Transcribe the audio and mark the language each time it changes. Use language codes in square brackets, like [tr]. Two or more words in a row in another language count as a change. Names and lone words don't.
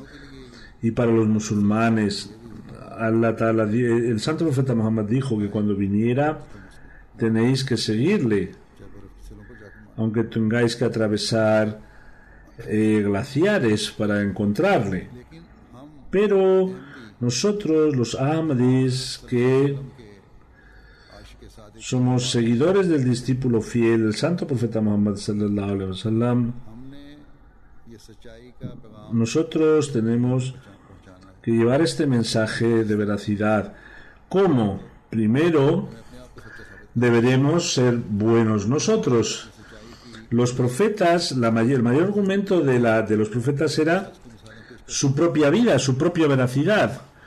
[es] Y para los musulmanes, el Santo Profeta Muhammad dijo que cuando viniera tenéis que seguirle, aunque tengáis que atravesar glaciares para encontrarle. Pero nosotros, los Ahmadis, que somos seguidores del discípulo fiel del Santo Profeta Muhammad [ar] صلى الله عليه وسلم, [es] nosotros tenemos que llevar este mensaje de veracidad. ¿Cómo? Primero, deberemos ser buenos nosotros. Los profetas, el mayor argumento de los profetas era su propia vida, su propia veracidad.